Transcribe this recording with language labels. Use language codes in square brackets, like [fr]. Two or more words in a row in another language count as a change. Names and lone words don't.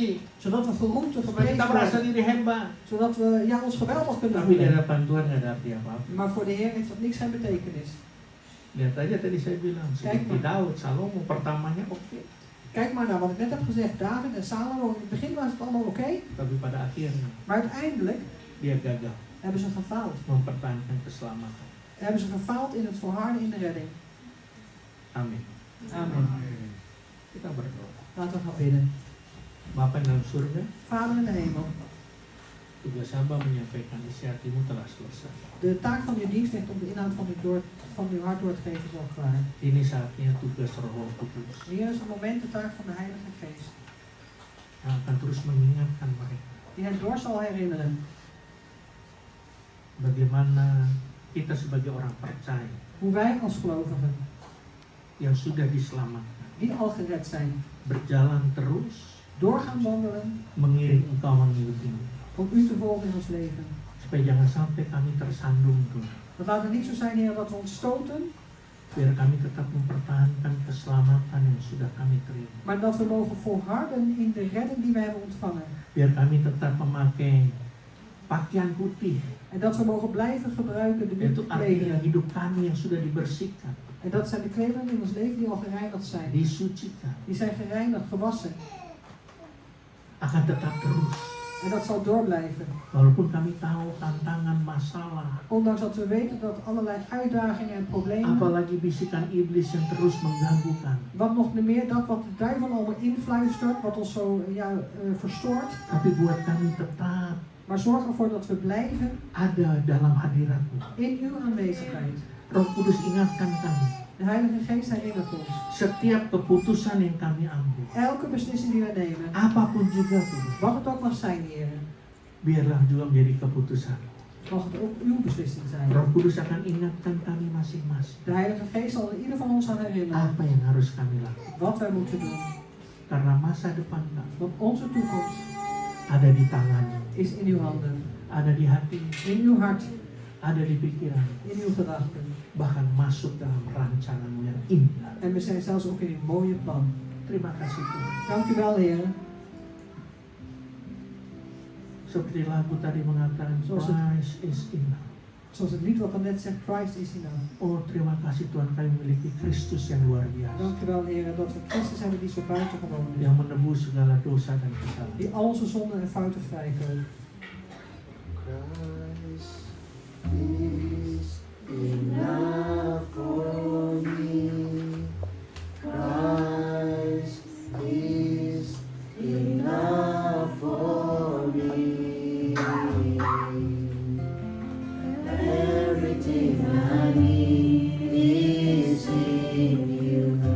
[nl] Zodat we geroemd en [id] supaya kita [nl] geprezen [id] merasa [nl] worden. [id] diri hebat. [nl] Zodat we ons geweldig kunnen [id] Tapi di [nl] voelen. [id] hadapan Tuhan nggak ada arti apa-apa. [nl] Maar voor de Heer heeft dat niks geen betekenis. [id] Lihat aja tadi saya bilang, [nl] Kijk [id] seperti [nl] maar. [id] Daud, Salomo pertamanya oke, [nl] Kijk maar naar wat ik net heb gezegd. David en Salomo, in het begin was het allemaal oké. [id] tapi pada akhirnya [nl] Maar uiteindelijk [id] dia gagal [nl] hebben ze gefaald. [id] mempertahankan keselamatan. [nl] Hebben ze gefaald in het volharden in de redding. [id] Amin. [nl] Amen. [id] Kita berdoa. [nl] Laten we gaan bidden. [id] Bapa yang dalam surga, [nl] Vader in de hemel. [id] tugas hamba menyampaikan isi hatimu telah selesai. [nl] De taak van uw dienstknecht om de inhoud van uw hart door te geven is al klaar. [id] Ini saatnya tugas Roh Kudus [nl] Hier is het moment de taak van de Heilige Geest. [id] yang akan terus mengingatkan mereka [nl] Die hen door zal herinneren. [id] bagaimana kita sebagai orang percaya [nl] Hoe wij als gelovigen, [id] yang sudah diselamatkan [nl] die al gered zijn, [id] berjalan terus [nl] door gaan wandelen [id] mengiring Engkau mengikutimu, [nl] om u te volgen in ons leven. [id] supaya jangan sampai kami tersandung Tuhan. [nl] Want laat het niet zo zijn, Heer, dat we ons stoten, [id] Biar kami tetap mempertahankan keselamatan yang sudah kami terima. [nl] maar dat we mogen volharden in de redding die we hebben ontvangen. [id] Biar kami tetap memakai pakaian putih. [nl] En dat we mogen blijven gebruiken de witte [id] Itu artinya [nl] klederen. [id] hidup kami yang sudah dibersihkan, [nl] En dat zijn de klederen in ons leven die al gereinigd zijn. [id] disucikan. [nl] Die zijn gereinigd, gewassen. [id] akan tetap terus. [nl] En dat zal doorblijven. [id] Walaupun kami tahu tantangan, masalah, [nl] Ondanks dat we weten dat allerlei uitdagingen en problemen, [id] apalagi bisikan iblis yang terus mengganggukan. [nl] wat nog meer dat wat de duivel allemaal influistert, wat ons zo verstoort. [id] Tapi buat kami tetap [nl] Maar zorg ervoor dat we blijven [id] ada dalam hadirat-Mu. [nl] in uw aanwezigheid. [id] Roh Kudus ingatkan kami, [nl] De Heilige Geest herinnert ons. [id] setiap keputusan yang kami ambil, [nl] Elke beslissing die we nemen, [id] apapun juga Tuhan, [nl] wat het ook mag zijn, Heer, [id] biarlah juga menjadi keputusan. [nl] mag het ook uw beslissing zijn. [id] Roh Kudus akan ingatkan kami masing-masing [nl] De Heilige Geest zal er ieder van ons aan herinneren [id] apa yang harus kami lakukan. [nl] wat wij moeten doen. [id] Karena masa depan kami [nl] Want onze toekomst [id] ada di tangan-Mu, [nl] is in uw handen, [id] ada di hati, [nl] in uw hart, [id] ada di pikiran, [nl] in uw gedachten. [id] bahkan masuk dalam rancangan-Mu yang indah. [nl] En we zijn zelfs ook in uw mooie plan. [id] Terima kasih Tuhan. [nl] Dank u wel, Heer. [id] Seperti lagu tadi mengatakan, [en] Christ is enough. [nl] Zoals het lied wat er net zegt, [en] Christ is enough. [id] Oh, terima kasih Tuhan, kami memiliki Kristus yang luar biasa, [nl] Dank u wel, Heer, dat we Christus hebben die zo buitengewoon is. [id] yang menebus segala dosa dan kesalahan. [nl] Die al onze zonden en fouten vrijkoopt. [en] Christ is enough for me. Christ is enough for me. Everything I need is in you.